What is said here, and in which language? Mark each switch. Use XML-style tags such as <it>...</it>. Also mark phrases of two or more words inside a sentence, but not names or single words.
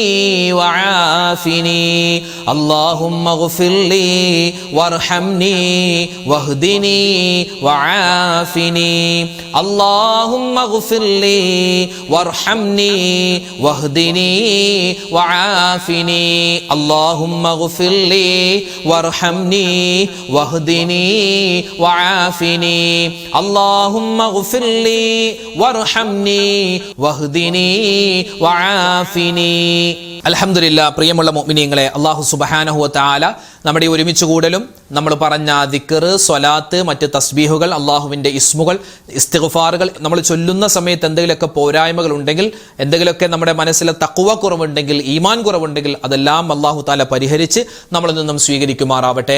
<ar>وعافني اللهم اغفر لي وارحمني واهدني وعافني اللهم اغفر لي وارحمني واهدني وعافني اللهم اغفر لي وارحمني واهدني وعافني اللهم اغفر لي وارحمني واهدني وعافني.</ar> <ml>അൽഹംദുലില്ലാ, പ്രിയമുള്ള മുഅ്മിനീങ്ങളെ,</ml> <ar>الله سبحانه وتعالى</ar> <ml>നമ്മുടെ ഒരുമിച്ച് കൂടലും നമ്മൾ പറഞ്ഞ ദിക്ർ, സ്വലാത്ത്, മറ്റ് തസ്ബീഹുകൾ, അള്ളാഹുവിൻ്റെ ഇസ്മുകൾ, ഇസ്തിഗ്ഫാറുകൾ നമ്മൾ ചൊല്ലുന്ന സമയത്ത് എന്തെങ്കിലുമൊക്കെ പോരായ്മകൾ ഉണ്ടെങ്കിൽ, എന്തെങ്കിലുമൊക്കെ നമ്മുടെ മനസ്സിലെ തഖ്വ കുറവുണ്ടെങ്കിൽ, ഈമാൻ കുറവുണ്ടെങ്കിൽ അതെല്ലാം</ml> <ar>الله تعالى</ar> <ml>പരിഹരിച്ച് നമ്മളിൽ നിന്നും സ്വീകരിക്കുമാറാവട്ടെ.</ml>